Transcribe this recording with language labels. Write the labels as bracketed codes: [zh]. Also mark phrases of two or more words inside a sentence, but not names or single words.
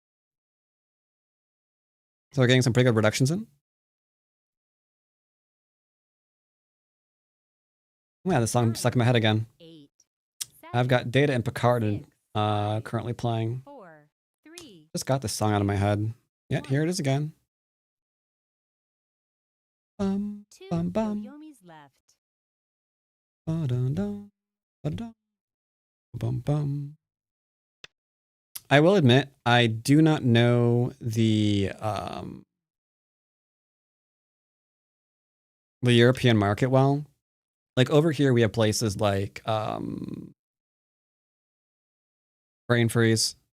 [en] So we're getting some pretty good reductions in. Yeah, this song stuck in my head again. 8, 7, I've got Data and Picard 6, 5, currently playing. 4, 3. Just got this song out of my head. Yet here it is again. Bum, 2 bum, bum. Yoyomis left. Ba-dun-dun, ba-dun, bum, bum. I will admit, I do not know the European market well. Like over here, we have places like Brain Freeze.